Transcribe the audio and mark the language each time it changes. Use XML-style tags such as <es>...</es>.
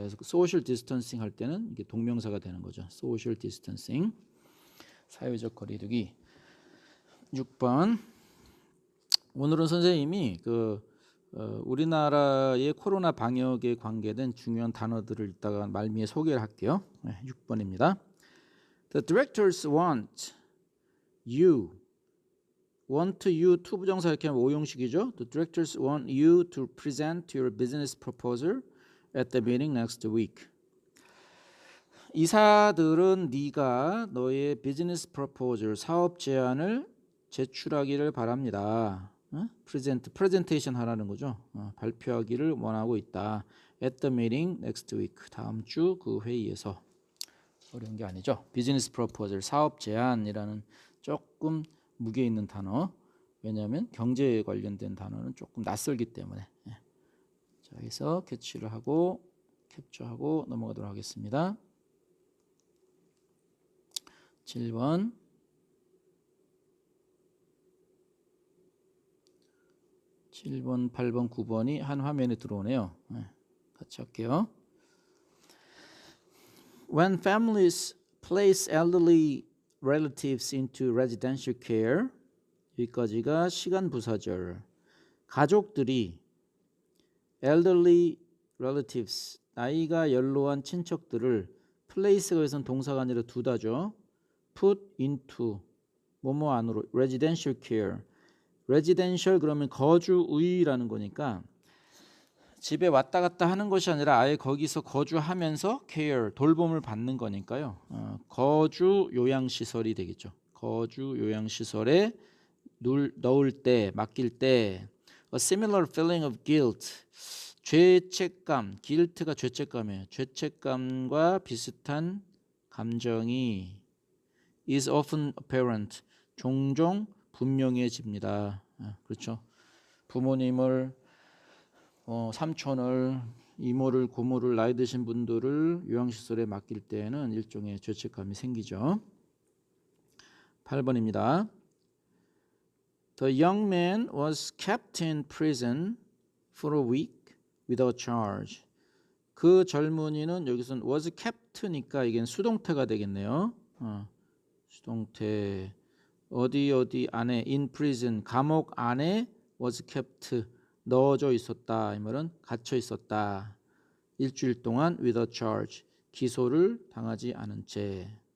<ko>그래서 소셜 디스턴싱 할 때는 이게 동명사가 되는 거죠. 소셜 디스턴싱, 사회적 거리두기. 6번. 오늘은 선생님이 우리나라의 코로나 방역에 관계된 중요한 단어들을 이따가 말미에 소개를 할게요. 6번입니다.</ko> <en>The directors want you to</en> <ko>부정사 이렇게 하면 오형식이죠.</ko> <en>The directors want you to present your business proposal at the meeting next week.</en> <ko>이사들은 네가 너의 비즈니스 프로포절, 사업 제안을 제출하기를 바랍니다. 프레젠테이션 하라는 거죠. 발표하기를 원하고 있다.</ko> <en>At the meeting next week.</en> <ko>다음 주 그 회의에서. 어려운 게 아니죠. 비즈니스 프로포절, 사업 제안이라는 조금 무게 있는 단어. 왜냐하면 경제에 관련된 단어는 조금 낯설기 때문에. 자, 여기서 캐치를 하고 캡처하고 넘어가도록 하겠습니다. 7번. 7번, 8번, 9번이 한 화면에 들어오네요. 같이 할게요.</ko> <en>When families place elderly relatives into residential care,</en> <ko>여기까지가 시간 부사절. 가족들이 elderly relatives, 나이가 연로한 친척들을 place가 여기서는 동사가 아니라 두다죠. put into, 뭐뭐 안으로, residential care. residential 그러면 거주의라는 거니까 집에 왔다 갔다 하는 것이 아니라 아예 거기서 거주하면서 care, 돌봄을 받는 거니까요. 거주 요양시설이 되겠죠. 거주 요양시설에 넣을 때, 맡길 때</ko> <en>a similar feeling of guilt,</en> <ko>죄책감, guilt가 죄책감이에요. 죄책감과 비슷한 감정이</ko> <en>is often apparent,</en> <ko>종종 분명해집니다. 그렇죠. 부모님을, 삼촌을, 이모를, 고모를, 나이 드신 분들을 요양시설에 맡길 때에는 일종의 죄책감이 생기죠. 8번입니다.</ko> <en>The young man was kept in prison for a week without charge.</en> <ko>그 젊은이는 여기서는 was kept니까 이게 수동태가 되겠네요. 수동태. 어디 안에 in prison, 감옥 안에 was kept, 넣어져 있었다. 이 말은 갇혀 있었다. 일주일 동안 without charge, 기소를 당하지 않은 채.</ko>